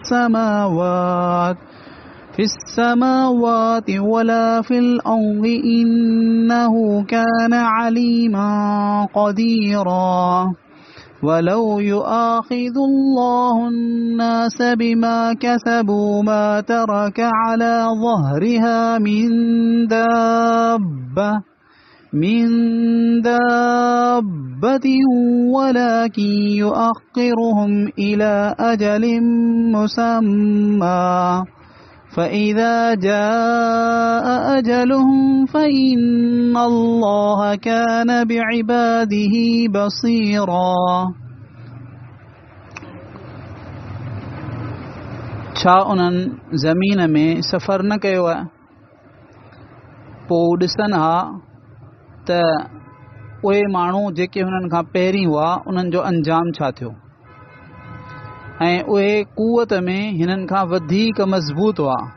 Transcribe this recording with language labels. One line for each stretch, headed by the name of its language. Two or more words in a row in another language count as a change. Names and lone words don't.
Arabic: السماوات ولا في الأرض إنه كان عليما قديرا ولو يؤاخذ الله الناس بما كسبوا ما ترك على ظهرها من دابة ولكن يؤخرهم إلى أجل مسمى فإذا جاء أجلهم فإن الله كان بعباده بصيرا.
Sindhi: छा उन्हनि ज़मीन में सफ़र न कयो आहे पोइ ॾिसनि हा त उहे माण्हू जेके हुननि खां पहिरीं हुआ उन्हनि जो अंजाम छा थियो ऐं उहे क़ुवत में हिननि खां वधीक मज़बूत हुआ